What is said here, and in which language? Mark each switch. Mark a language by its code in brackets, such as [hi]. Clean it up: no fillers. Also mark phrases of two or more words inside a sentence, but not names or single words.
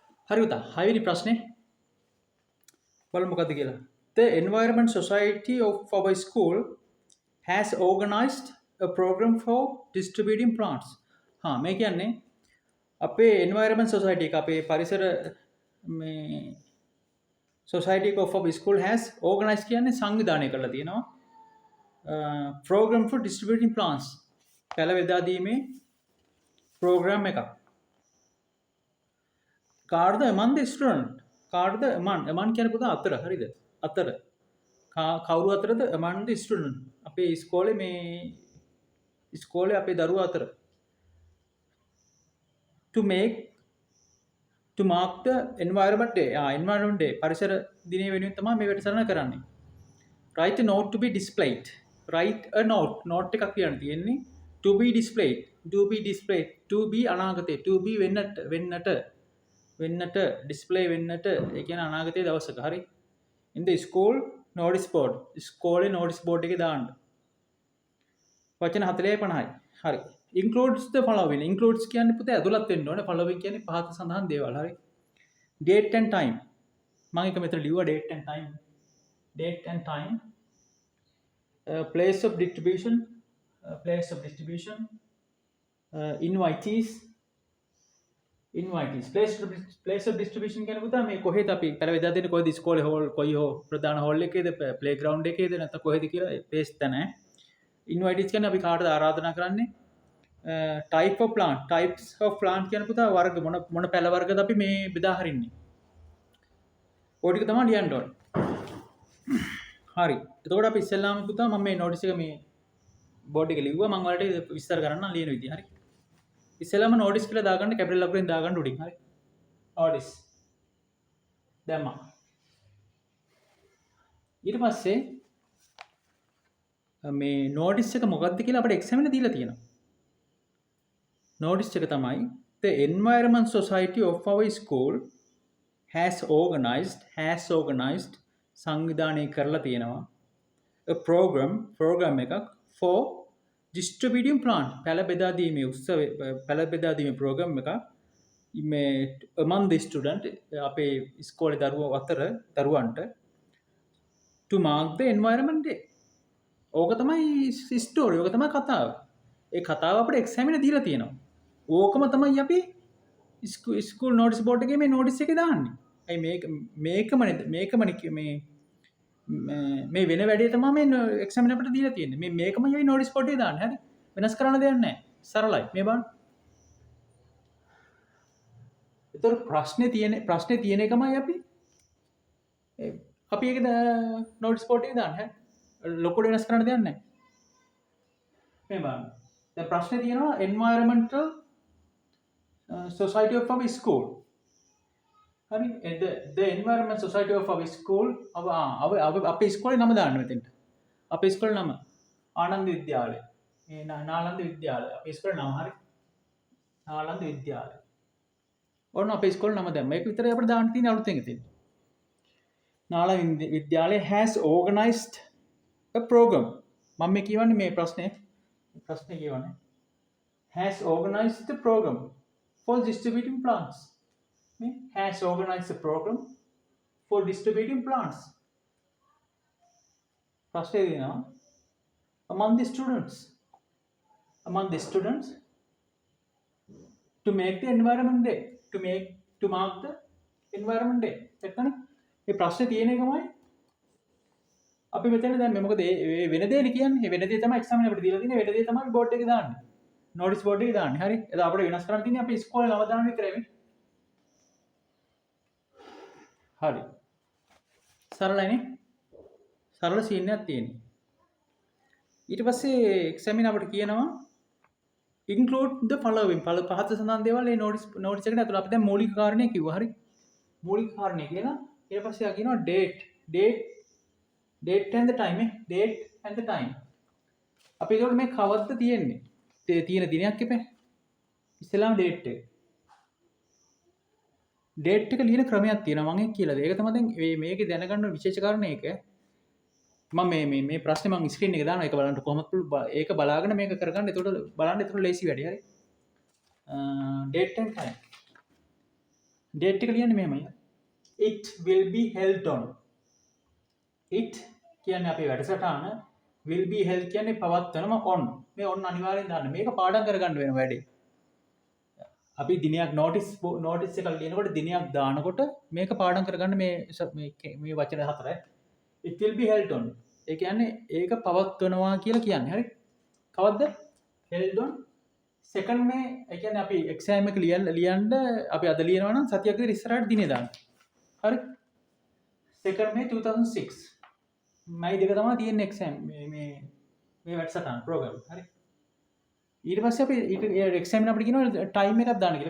[si] හරි පුතා 6 වෙනි ප්‍රශ්නේ බලමු මොකද්ද කියලා. [en] The Environment Society of our school has organized a program for distributing plants. [si] මේ කියන්නේ අපේ [en] environment society [si] එක අපේ පරිසර මේ [en] society of our school has organized [si] කියන්නේ සංවිධානය කරලා තියෙනවා. [en] Program for distributing plants. [si] පැල බෙදා දීමේ program එකක්. කාර්ද [en] among the student [si] කාර්ද among කියන්නේ පුතා අතර හරිද අතර කවුරු අතරද [en] among the student [si] අපේ ඉස්කෝලේ මේ ඉස්කෝලේ අපේ දරුවා අතර [en] to mark the environment day environment day [si] පරිසර දිනය වෙනුවෙන් තමයි මේ වැඩසටහන කරන්නේ. [en] Write a note to be displayed. Write a note [si] එකක් කියන්න තියෙන්නේ [en] to be displayed to be අනාගතේ to be වෙන්නට display [si] වෙන්නට ඒ කියන්නේ අනාගතයේ දවසක හරි [en] in the school notice board [si] ඉස්කෝලේ [en] notice board [si] එකේ දාන්න වචන 40-50යි හරි [en] includes the following includes [si] කියන්නේ පුතේ ඇතුළත් වෙන්න ඕනේ following කියන්නේ පහත සඳහන් දේවල් හරි [en] date and time [si] මම එක මෙතන ලිව්වා [en] date and time place of distribution invitees [si] place of distribution කියන පුතා මේ කොහෙද අපි පැල බෙදා දෙන්නේ කොහෙද ඉස්කෝලේ හෝල් කොයි හෝ ප්‍රධාන හෝල් එකේද ප්ලේ ග්‍රවුන්ඩ් එකේද නැත්නම් කොහෙද කියලා ප්ලේස් තැන ඉන්වයිටිස් කියන්නේ අපි කාටද ආරාධනා කරන්නේ [en] types of plant [si] කියන පුතා වර්ග මොන පැල වර්ගද අපි මේ බෙදා හරින්නේ ඔය ටික තමයි ලියන්න ඕනේ හරි එතකොට අපි ඉස්සෙල්ලාම පුතා මම මේ නෝටිස් එක මේ බෝඩ් එකේ ලිව්වා මම ඔයාලට විස්තර කරන්න ලියන විදිය හරි ඉස්සෙල්ලාම නෝටිස් කියලා දාගන්න කැපිටල් ලකුණෙන් දාගන්න උඩින් හරි නෝටිස් දැම්මා ඊට පස්සේ මේ නෝටිස් එක මොකක්ද කියලා අපිට එක්සැම් එකේ දීලා තියෙනවා නෝටිස් එක තමයි [en] the environment society of our school has organized [si] සංවිධානය කරලා තියෙනවා [en] a program [si] එකක් [en] for distributing plant [si] පැල බෙදා දීමේ උත්සවය පැල බෙදා දීමේ ප්‍රෝග්‍රෑම් එක මේ [en] among the [si] student අපේ ඉස්කෝලේ දරුවන්ට [en] to mark the environment day [si] ඕක තමයි ස්ටෝරි ඕක තමයි කතාව ඒ කතාව අපිට එක්සෑම් එකේ දීලා තියෙනවා ඕකම තමයි අපි [en] school notice board [si] එකේ මේ නෝටිස් එකේ දාන්නේ අයි මේකමනේ මේ වෙන වැඩේ තමයි මේ එක්සෑම් එක අපිට දීලා තියෙන්නේ මේකම යයි [en] notice board [si] එකේ දාන්නේ හරි වෙනස් කරන්න දෙයක් නැහැ සරලයි මේ බලන්න ඒතර ප්‍රශ්නේ තියෙන එකමයි අපි ඒක [en] notice board [si] එකේ දාන්නේ හරි ලොකුට වෙනස් කරන්න දෙයක් නැහැ මේ බලන්න දැන් ප්‍රශ්නේ තියෙනවා environmental [en] society of our school [si] හරි [en] the environment society of our school [si] අපේ ඉස්කෝලේ නම දාන්න මෙතෙන්ට අපේ ඉස්කෝලේ නම ආනන්ද විද්‍යාලය මේ නාලන්ද විද්‍යාලය අපේ ඉස්කෝලේ නම හරි නාලන්ද විද්‍යාලය ඕන අපේ ඉස්කෝලේ නම දැම්ම මේක විතරයි අපිට දාන්න තියෙන අලුතෙන් ඉතින් නාලන්ද විද්‍යාලය [en] has organized a program [si] මම මේ කියවන්නේ මේ ප්‍රශ්නේ කියවන්නේ [en] has organized the program for distributing plants has organized a program for distributing plants. First among the students to make the environment day to mark the environment day. [si] එතනනේ මේ ප්‍රශ්නේ තියෙන එකමයි අපි මෙතන දැන් මේ මොකද මේ වෙන දෙයක් කියන්නේ වෙන දේ තමයි එක්සෑම් එකේ අපිට දීලා තියෙන්නේ වෙන දේ තමයි බෝඩ් එකේ දාන්නේ [en] notice board [si] එකේ දාන්නේ හරි එතකොට අපිට වෙනස් කරන්න තියෙන්නේ අපි ඉස්කෝලේ නම දාන්න විතරයි මේ හරි සරලයිනේ සරල සීන් එකක් තියෙනවා ඊට පස්සේ එක්සෑම් එකේ අපිට කියනවා [en] include the following [si] පහත සඳහන් දේවල් මේ නෝටිස් එකට ඇතුළත් අපි දැන් මූලික කාරණේ කිව්වා හරි මූලික කාරණේ කියලා ඊට පස්සේ ආ කියනවා [en] date and the time [si] අපි ඒකට මේ කවද්ද තියෙන්නේ තියෙන දිනයක් එපේ ඉස්සෙල්ලාම date එක ලියන ක්‍රමයක් තියෙනවා මම ඒක කියලා දෙයි ඒක තමයි දැන් මේකේ දැනගන්න විශේෂ කාරණේ එක මම මේ ප්‍රශ්නේ මම ස්ක්‍රීන් එකේ දානවා ඒක බලන්න කොහොමද ඒක බලාගෙන මේක කරගන්න එතකොට බලන්න එතකොට ලේසි වැඩි හරි [en] date and time [si] date එක ලියන්නේ මෙහෙමයි. [en] It will be held on. It [si] කියන්නේ අපේ වැඩසටහන, [en] will be held [si] කියන්නේ පවත්වනම [en] on. [si] මේ on අනිවාර්යෙන් දාන්න. මේක පාඩම් කරගන්න වෙන වැඩේ. අපි දිනයක් නෝටිස් එකක් ලියනකොට දිනයක් දානකොට මේක පාඩම් කරගන්න මේ වචන හතරයි. [en] It will be held on. [si] ඒ කියන්නේ ඒක පවත්වනවා කියලා කියන්නේ. හරි? කවද්ද? [en] held on second [si] මේ ඒ කියන්නේ අපි exam එක ලියන්න අපි අද ලියනවා නම් සතියක් විතර ඉස්සරහට දිනේ දාන්න. හරි? second මේ 2006 මයි දෙක තමයි තියෙන්නේ exam මේ වැඩසටහන program. හරි? ඊට පස්සේ අපි ඊට එක්සෑම් අපිට කියනවා ටයිම් එකක් දාන්න කියලා.